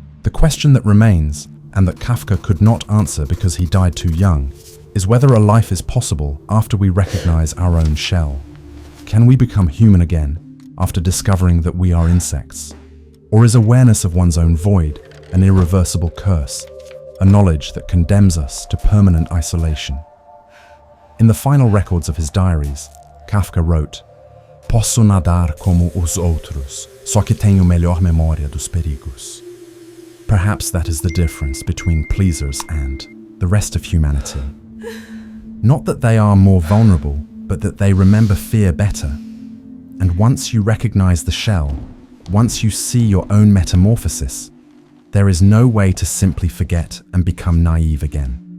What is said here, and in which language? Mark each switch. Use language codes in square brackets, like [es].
[en] The question that remains, and that Kafka could not answer because he died too young, is whether a life is possible after we recognize our own shell. Can we become human again after discovering that we are insects? Or is awareness of one's own void an irreversible curse, a knowledge that condemns us to permanent isolation? In the final records of his diaries, Kafka wrote, [pt] "Posso nadar como os outros, só que tenho melhor memória dos perigos." [en] Perhaps that is the difference between pleasers and the rest of humanity. Not that they are more vulnerable, but that they remember fear better. And once you recognize the shell, once you see your own metamorphosis, there is no way to simply forget and become naive again.